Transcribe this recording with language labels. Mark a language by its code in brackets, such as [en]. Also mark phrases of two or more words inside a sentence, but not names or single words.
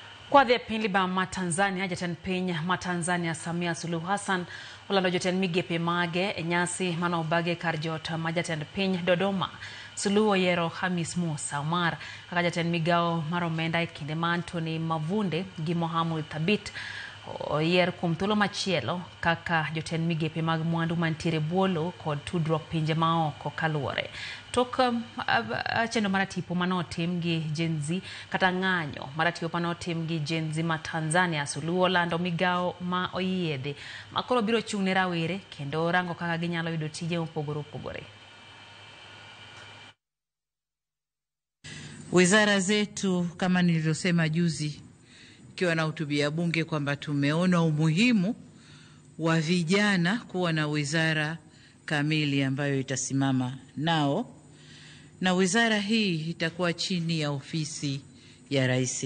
[luo] Kwa the pili ba Tanzania jatan piny Tanzania Samia Suluhu Hassan olando joten migepe mage nyasi mano bage kar jot majatan piny Dodoma. Suluhu oyero Hamis Musa Omar kaka jatan migao mar omenda e kinde ma Anthony Mavunde gi Mohamud Thabit oyier kuom thuolo machielo kaka joten migepe mag mwandu mantiere buolo kod tudruok pinje maoko kaluore. Tok chendo maratipo manotim gi Gen Z kata ng'anyo maratipo manotim gi Gen Z ma Tanzania, Suluhu olando migao ma oyiedhe makoro biro chung' ne rawere kendo rango kaka ginyalo yudo tije mopogore opogore. [sw] Wizara zetu kama nilivyosema juzi ikiwa na hutubia bunge kwamba tumeona umuhimu wa vijana kuwa na wizara kamili ambayo itasimama nao, na wizara hii itakuwa chini ya ofisi ya Rais.